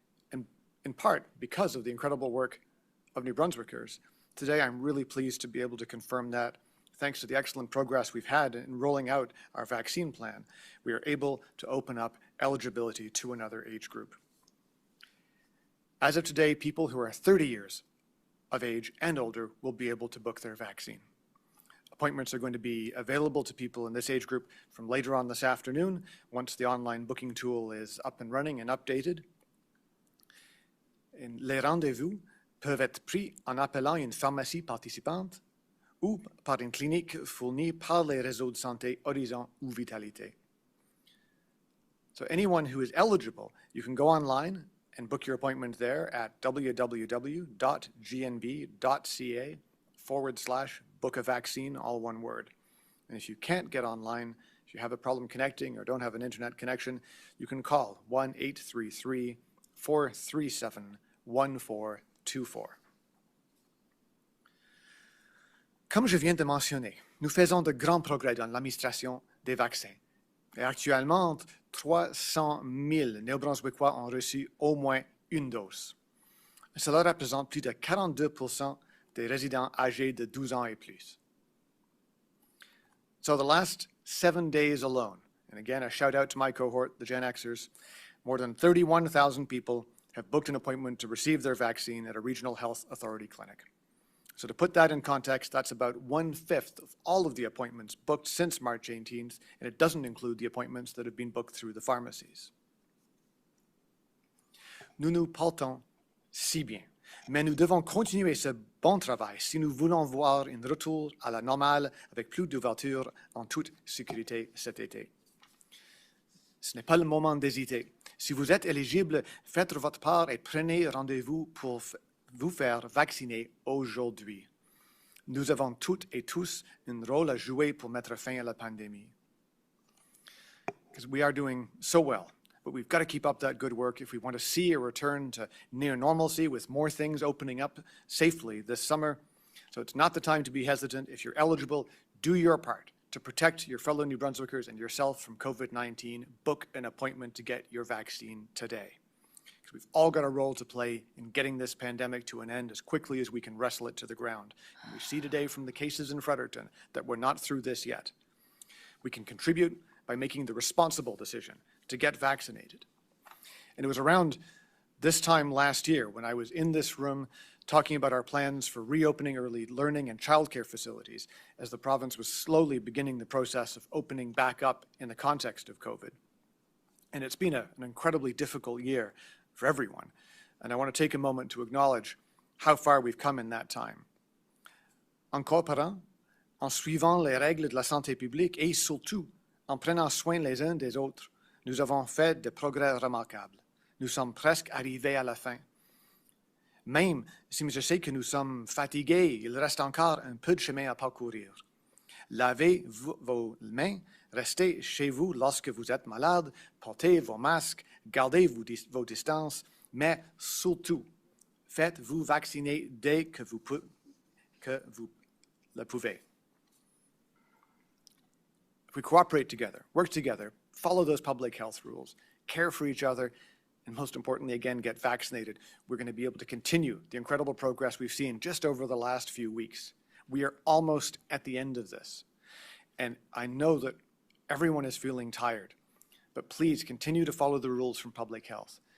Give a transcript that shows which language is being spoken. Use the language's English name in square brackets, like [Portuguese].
[English] And in part, because of the incredible work of New Brunswickers, today, I'm really pleased to be able to confirm that, thanks to the excellent progress we've had in rolling out our vaccine plan, we are able to open up eligibility to another age group. As of today, people who are 30 years of age and older will be able to book their vaccine. Appointments are going to be available to people in this age group from later on this afternoon, once the online booking tool is up and running and updated. [French] Les rendez-vous peuvent être pris en appelant une pharmacie participante ou par une clinique fournie par les réseaux de santé Horizon ou Vitalité. [English] So anyone who is eligible, you can go online and book your appointment there at www.gnb.ca/book a vaccine, all one word. And if you can't get online, if you have a problem connecting or don't have an internet connection, you can call 1-833-437-1424. [French] Comme je viens de mentionner, nous faisons de grands progrès dans l'administration des vaccins. Et actuellement, 300 000 Néo-Brunswickois ont reçu au moins une dose. Cela représente plus de 42% des résidents âgés de 12 ans et plus. [English] So the last 7 days alone, and again, a shout out to my cohort, the Gen Xers, more than 31,000 people have booked an appointment to receive their vaccine at a regional health authority clinic. So to put that in context, that's about 1/5 of all of the appointments booked since March 18th, and it doesn't include the appointments that have been booked through the pharmacies. [French] Nous nous portons si bien, mais nous devons continuer ce bon travail si nous voulons voir un retour à la normale avec plus d'ouverture en toute sécurité cet été. Ce n'est pas le moment d'hésiter. Si vous êtes éligible, faites votre part et prenez rendez-vous pour vous faire vacciner aujourd'hui. Nous avons toutes et tous un rôle à jouer pour mettre fin à la pandémie. [English] Because we are doing so well, but we've got to keep up that good work if we want to see a return to near normalcy with more things opening up safely this summer. So it's not the time to be hesitant. If you're eligible, do your part to protect your fellow New Brunswickers and yourself from COVID-19. Book an appointment to get your vaccine today. We've all got a role to play in getting this pandemic to an end as quickly as we can wrestle it to the ground. And we see today from the cases in Fredericton that we're not through this yet. We can contribute by making the responsible decision to get vaccinated. And it was around this time last year when I was in this room talking about our plans for reopening early learning and childcare facilities as the province was slowly beginning the process of opening back up in the context of COVID. And it's been an incredibly difficult year for everyone. And I want to take a moment to acknowledge how far we've come in that time. [French] En coopérant, en suivant les règles de la santé publique et surtout en prenant soin les uns des autres, nous avons fait des progrès remarquables. Nous sommes presque arrivés à la fin. Même si je sais que nous sommes fatigués, il reste encore un peu de chemin à parcourir. Lavez vos mains, restez chez vous lorsque vous êtes malade, portez vos masques, gardez vos distances, mais surtout, faites-vous vacciner dès que vous le pouvez. [English] If we cooperate together, work together, follow those public health rules, care for each other, and most importantly, again, get vaccinated, we're going to be able to continue the incredible progress we've seen just over the last few weeks. We are almost at the end of this. And I know that everyone is feeling tired, but please continue to follow the rules from public health.